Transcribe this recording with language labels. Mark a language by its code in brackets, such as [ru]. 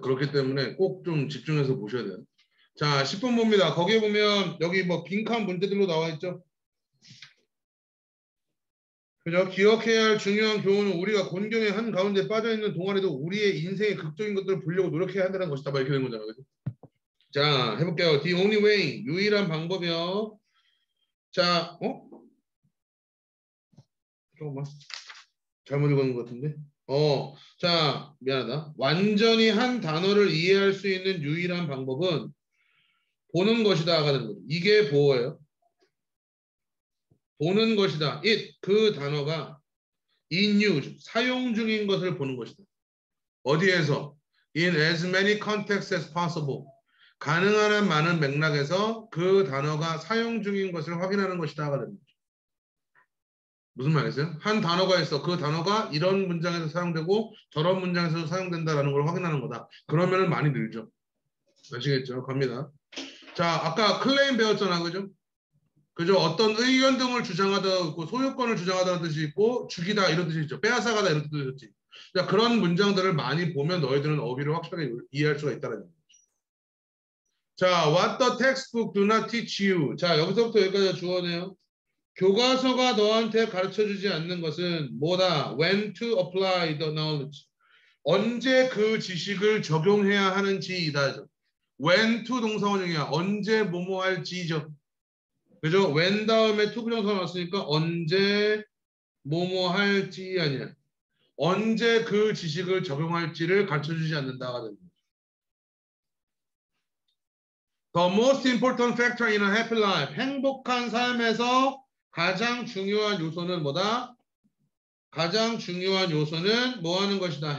[ko] 그렇기 때문에 꼭 좀 집중해서 보셔야 돼요. 자, 10분 봅니다. 거기에 보면 여기 뭐 빈칸 문제들로 나와 있죠? 그죠? 기억해야 할 중요한 교훈은 우리가 곤경의 한 가운데 빠져있는 동안에도 우리의 인생의 극적인 것들을 보려고 노력해야 한다는 것이다. 막 이렇게 된 거잖아요. 그죠? 자, 해볼게요. [en] The only way, [ko] 유일한 방법이요. 자, 잠깐만. 잘못 읽은 것 같은데. 자, 미안하다. 완전히 한 단어를 이해할 수 있는 유일한 방법은 보는 것이다. 하는 거죠. 이게 보어예요. 보는 것이다. it, 그 단어가 in use, 사용 중인 것을 보는 것이다. 어디에서? [en] in as many contexts as possible. [ko] 가능한 한 많은 맥락에서 그 단어가 사용 중인 것을 확인하는 것이다. 하거든요. 무슨 말이겠어요? 한 단어가 있어. 그 단어가 이런 문장에서 사용되고 저런 문장에서 사용된다라는 걸 확인하는 거다. 그러면은 많이 늘죠. 아시겠죠? 갑니다. 자, 아까 클레임 배웠잖아, 그죠? 그죠? 어떤 의견 등을 주장하다 있고 소유권을 주장하다는 뜻이 있고 죽이다 이런 뜻이 있죠. 빼앗아가다 이런 뜻이 있지. 자, 그런 문장들을 많이 보면 너희들은 어휘를 확실하게 이해할 수가 있다는 거죠. [en] 자, what the textbook do not teach you. [ko] 자, 여기서부터 여기까지 주어네요. 교과서가 너한테 가르쳐주지 않는 것은 뭐다? [en] When to apply the knowledge. [ko] 언제 그 지식을 적용해야 하는지이다. When to 동사원형이야. 언제 뭐뭐 할지죠. 그죠? when 다음에 to 부정사가 나왔으니까 언제 뭐뭐 할지 아니야. 언제 그 지식을 적용할지를 가르쳐주지 않는다가 됩니다. [en] The most important factor in a happy life. [ko] 행복한 삶에서 가장 중요한 요소는 뭐다? 가장 중요한 요소는 뭐 하는 것이다?